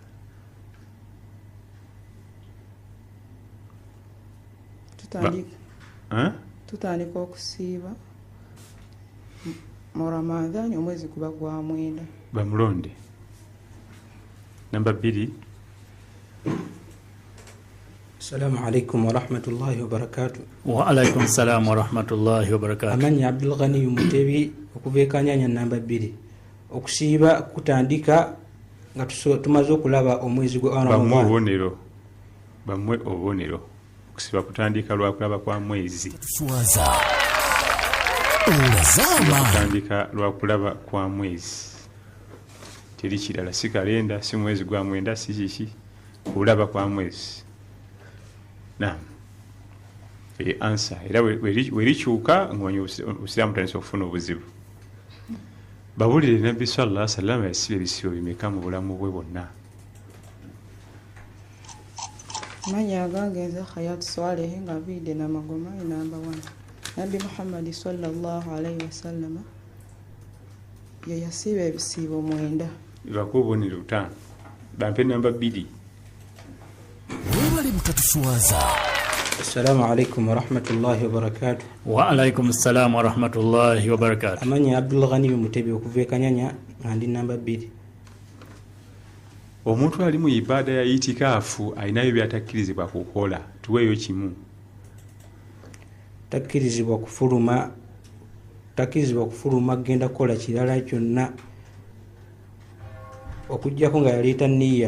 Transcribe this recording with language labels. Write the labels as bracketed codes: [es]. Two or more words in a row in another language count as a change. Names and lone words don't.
[lg] Tutandika okusiiba mu Ramadhan omwezi guba gwa mwenda. Bamulonde. Namba 2. [ar] السلام عليكم ورحمة الله وبركاته. وعليكم السلام ورحمة الله وبركاته. [lg] Amannya Abdul Ghani Mutebi okuva e Kanyanya namba 2. Okusiiba kutandika nga tumaze okulaba omwezi gwa Ramadhan. Bamwe obubonero. Okusiba kutandika lwa kulaba kwa mwezi. Kutandika lwa kulaba kwa mwezi. Teri kirala, si kalenda, si mwezi gwa mwenda, si kiki, kulaba kwa mwezi. Naam. Answer. Era werikyuka ng'omanya Obusiraamu butandise okufuna obuzibu. Bawulire Nabbi [ar] صلى الله عليه وسلم [lg] yasiba ebisibo bimeka mu bulamu bwe bwonna? Amannya gange nze Hayat Swaleh nga nviiridde Namagoma namba 1. Nabbi Muhammad [ar] صلى الله عليه وسلم [lg] ye yasiba ebisiibo 9. Bako obubonero 5. Bampe namba 2. Webale mutatuswaza. [ar] السلام عليكم ورحمة الله وبركاته. وعليكم السلام ورحمة الله وبركاته. [lg] Amannya Abdul Ghani Mutebi okuva e Kanyanya nga ndi namba 2. Omuntu ali mu ibada ya itikaafu alinayo byatakkirizibwa kukola, tuweeyo kimu. Takkirizibwa kufuluma genda kukola kirala kyonna okujjako nga yaleeta nniya.